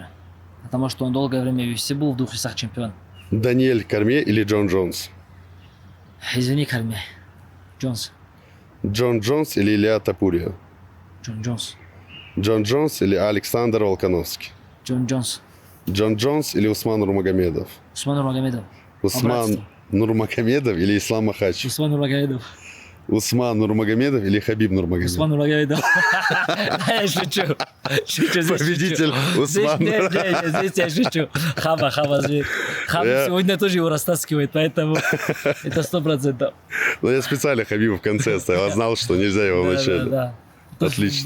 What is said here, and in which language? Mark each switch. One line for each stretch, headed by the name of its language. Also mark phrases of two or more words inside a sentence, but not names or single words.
Russian: Потому что он долгое время в UFC был в 2 весах чемпион. Даниэль Корме или Джон Джонс? Извини, Корме. Джонс. Джон Джонс или Илья Тапурия? Джон Джонс. Джон Джонс или Александр Волконовский? Джон Джонс. Джон Джонс или Усман Нурмагомедов? Усман Нурмагомедов. Усман Нурмагомедов или Ислам Махачев? Усман Нурмагомедов. Усман Нурмагомедов или Хабиб Нурмагомедов? Усман Нурмагомедов. Я шучу. Победитель Усман. Здесь я шучу. Хаба зверь. Хаба сегодня тоже его растаскивает, поэтому это 100%. Ну, я специально Хабиба в конце оставил. Знал, что нельзя его в начале. Да. Отлично.